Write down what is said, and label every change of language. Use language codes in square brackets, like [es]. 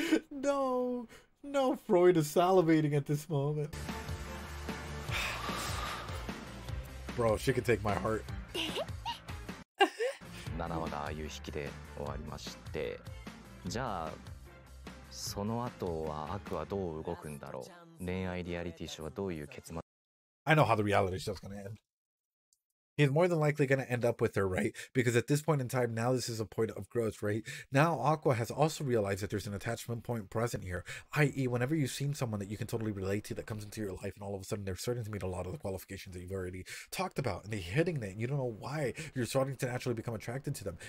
[en] No, no, Freud is salivating at this moment. Bro, she could take my heart. [ja] 7話がああいう引きで終わりまして、じゃあその後は悪はどう動くんだろう。恋愛リアリティショーはどういう結末。 [en] I know how the reality show's gonna end. He's more than likely going to end up with her, right? Because at this point in time, now this is a point of growth, right? Now Aqua has also realized that there's an attachment point present here, i.e. whenever you've seen someone that you can totally relate to that comes into your life and all of a sudden they're starting to meet a lot of the qualifications that you've already talked about and they're hitting that and you don't know why you're starting to naturally become attracted to them.